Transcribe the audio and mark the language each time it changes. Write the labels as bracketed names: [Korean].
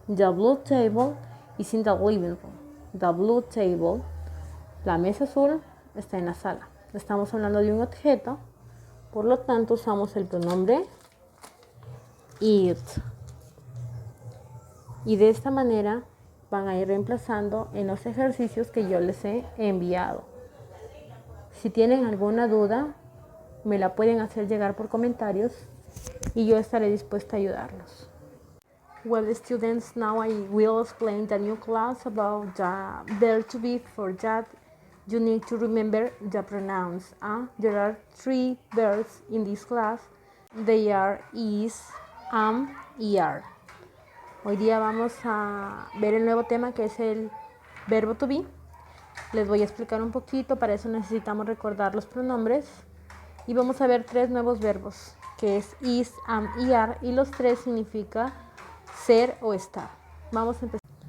[English] The blue table is in the living room. The blue table, [Spanish] la mesa azul, está en la sala. Estamos hablando de un objeto, por lo tanto usamos el pronombre it. Y de esta manera van a ir reemplazando en los ejercicios que yo les he enviado. Si tienen alguna duda, me la pueden hacer llegar por comentarios y yo estaré dispuesta a ayudarlos. [English] Well, students, now I will explain the new class about the verb to be. For that, you need to remember the pronouns. There are 3 verbs in this class. They are is, am, y are. [Spanish] Hoy día vamos a ver el nuevo tema que es el verbo to be. Les voy a explicar un poquito, para eso necesitamos recordar los pronombres. Y vamos a ver 3 nuevos verbos, que es is, am y are, y los 3 significa ser o estar. Vamos a empezar.